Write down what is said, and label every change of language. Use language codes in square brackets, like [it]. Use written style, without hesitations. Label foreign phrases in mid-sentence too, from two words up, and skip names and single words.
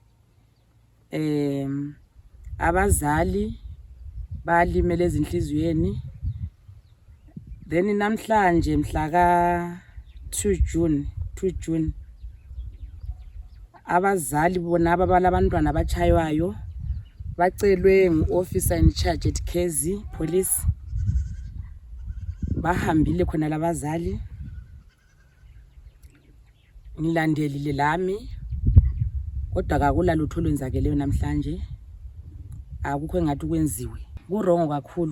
[nd] Abazali balimele ezinhliziyweni. Then namhlanje mhla ka 2 June abazali bona ababala abantwana abachaywayo bacelwe ngu- [en] officer in charge [nd] at Kezi Police. Bahambile khona labazali, ngilandelile lami, kodwa akula lutho olwenzakeleyo namhlanje. Akukho engathi kwenziwe. Kurongo kakhulu.